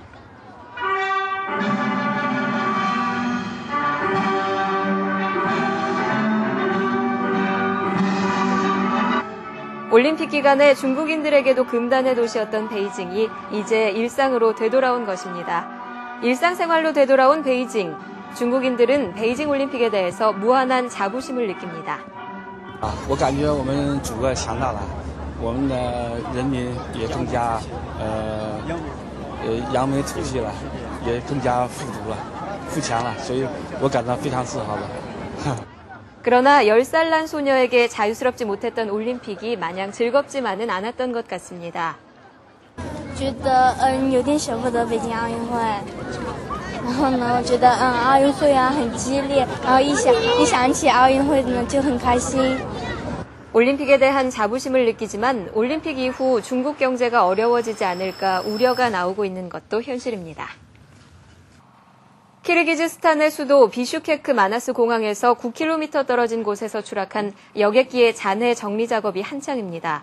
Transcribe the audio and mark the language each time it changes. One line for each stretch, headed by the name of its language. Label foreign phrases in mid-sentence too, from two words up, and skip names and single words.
Korean: 올림픽 기간에 중국인들에게도 금단의 도시였던 베이징이 이제 일상으로 되돌아온 것입니다. 일상생활로 되돌아온 베이징. 중국인들은 베이징 올림픽에 대해서 무한한 자부심을 느낍니다.
Chinese: 我感觉我们祖国强大了，我们的人民也更加扬眉吐气了，也更加富足了、富强了，所以我感到非常自豪的。
Korean: 그러나 10살 난 소녀에게 자유스럽지 못했던 올림픽이 마냥 즐겁지만은 않았던 것 같습니다.
Chinese: 觉得有点舍不得北京奥运会。 然后呢，我觉得奥运会啊很激烈，然后一想起奥运会呢就很开心。
Korean: 올림픽에 대한 자부심을 느끼지만 올림픽 이후 중국 경제가 어려워지지 않을까 우려가 나오고 있는 것도 현실입니다. 키르기즈스탄의 수도 비슈케크 마나스 공항에서 9km 떨어진 곳에서 추락한 여객기의 잔해 정리 작업이 한창입니다.